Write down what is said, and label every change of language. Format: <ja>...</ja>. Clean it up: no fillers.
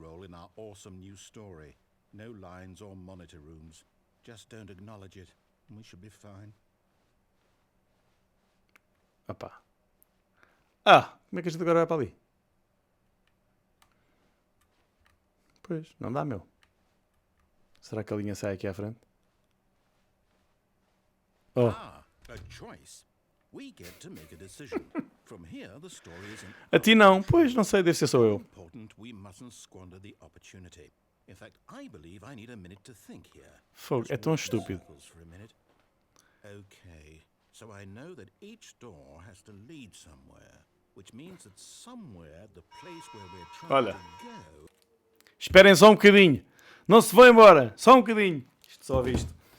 <en>role in our awesome new story. No lines or monitor rooms. Just don't acknowledge it, and we should be fine. Opá.</en> <pt>Como é que a gente agora vai para ali? Pois, não dá, meu. Será que a linha sai aqui à frente?</pt> <en>A choice. We get to make a decision. From here, the story isn't</en> <pt>A ti não. Pois, não sei, deve ser só eu.</pt> <en>important. We mustn't squander the opportunity. In fact, I believe I need a minute to think here.</en> <pt>Fogo, é tão estúpido.</pt> <en>For a minute. Okay, so I know that each door has to lead somewhere, which means that somewhere the place where we're trying</en> <pt>Olha.</pt> <en>to go.</en> <pt>Esperem só um bocadinho. Não se vão embora. Só um bocadinho. Isto só visto.</pt>